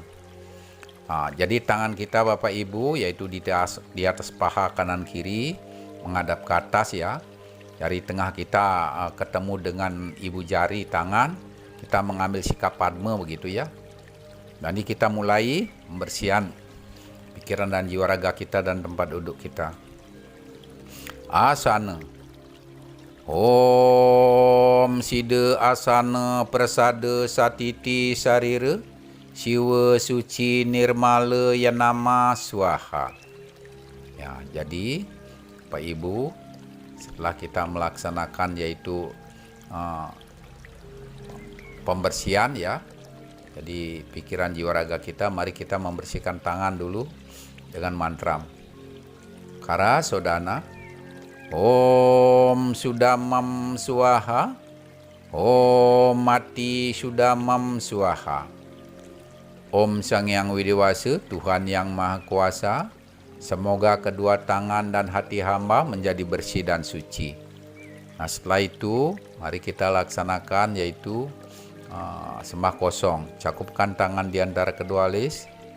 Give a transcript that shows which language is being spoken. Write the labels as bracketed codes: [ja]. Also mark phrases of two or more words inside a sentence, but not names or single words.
[id] Jadi tangan kita Bapak Ibu yaitu di atas paha kanan kiri menghadap ke atas ya. Jari tengah kita ketemu dengan ibu jari tangan, kita mengambil sikap padma begitu ya. Jadi kita mulai pembersihan pikiran dan jiwa raga kita dan tempat duduk kita. Asana. [sa] Om Sida Asana Prasada Satiti Sarira Siwa Suci Nirmala Yanama Swaha. [id] Ya, jadi Pak Ibu, setelah kita melaksanakan yaitu pembersihan ya, jadi pikiran jiwa raga kita, mari kita membersihkan tangan dulu dengan mantra [sa] Kara Sodana Om Sudamam Swaha, Om Mati Sudamam Swaha. [id] Om Sang Yang Widiwasa, Tuhan Yang Maha Kuasa, semoga kedua tangan dan hati hamba menjadi bersih dan suci. Nah, setelah itu mari kita laksanakan yaitu sembah kosong. Cakupkan tangan di antara kedua alis.